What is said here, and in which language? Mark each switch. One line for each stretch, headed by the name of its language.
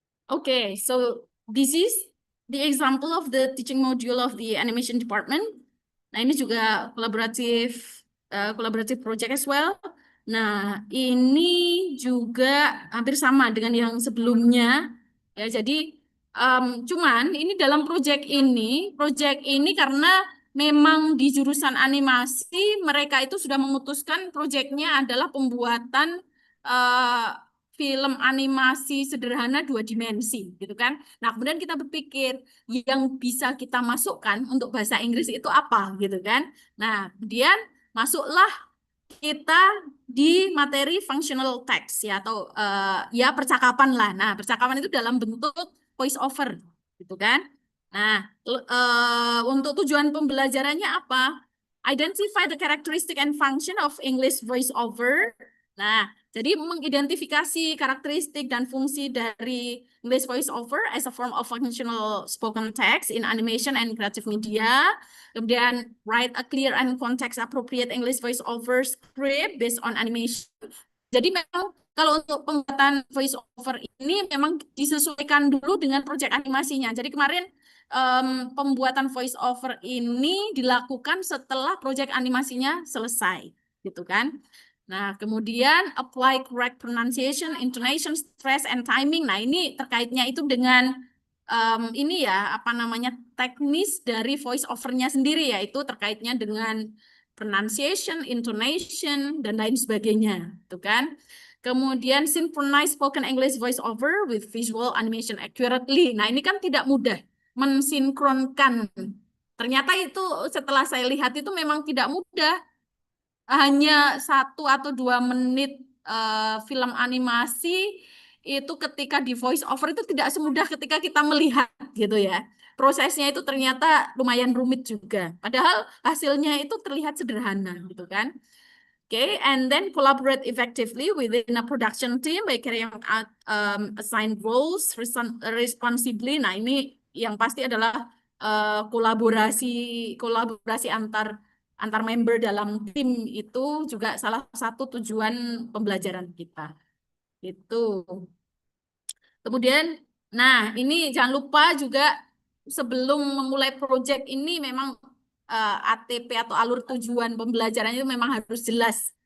English: Okay, so this is the example of the teaching module of the animation department.
Indonesian: Nah, ini juga
English: collaborative project as well.
Indonesian: Nah, ini juga hampir sama dengan yang sebelumnya. Ya, jadi cuman ini dalam project ini karena memang di jurusan animasi mereka itu sudah memutuskan projectnya adalah pembuatan film animasi sederhana 2 dimensi, gitu kan? Nah, kemudian kita berpikir yang bisa kita masukkan untuk bahasa Inggris itu apa, gitu kan? Nah, kemudian masuklah kita di materi functional text ya, atau ya percakapan lah. Nah, percakapan itu dalam bentuk voice over, gitu kan? Nah, untuk tujuan pembelajarannya apa?
English: Identify the characteristic and function of English voice over.
Indonesian: Nah, jadi mengidentifikasi karakteristik dan fungsi dari English voice over
English: as a form of functional spoken text in animation and creative media. Kemudian write a clear and context appropriate English voice over script based on animation.
Indonesian: Jadi memang kalau untuk pembuatan voice over ini memang disesuaikan dulu dengan proyek animasinya. Jadi kemarin pembuatan voice over ini dilakukan setelah proyek animasinya selesai, gitu kan? Nah, kemudian
English: apply correct pronunciation, intonation, stress, and timing.
Indonesian: Nah, ini terkaitnya itu dengan ini ya, apa namanya, teknis dari voice over-nya sendiri, yaitu terkaitnya dengan pronunciation, intonation, dan lain sebagainya, gitu kan?
English: Kemudian synchronize spoken English voice over with visual animation accurately.
Indonesian: Nah, ini kan tidak mudah mensinkronkan. Ternyata itu setelah saya lihat itu memang tidak mudah. Hanya 1 atau 2 menit film animasi itu ketika di voice over itu tidak semudah ketika kita melihat, gitu ya. Prosesnya itu ternyata lumayan rumit juga. Padahal hasilnya itu terlihat sederhana, gitu kan.
English: Okay, and then collaborate effectively within a production team by carrying out assigned roles responsibly.
Indonesian: Nah, ini yang pasti adalah kolaborasi antar member dalam tim itu juga salah satu tujuan pembelajaran kita. Itu. Kemudian, nah ini jangan lupa juga sebelum memulai proyek ini memang ATP atau alur tujuan pembelajaran itu memang harus jelas.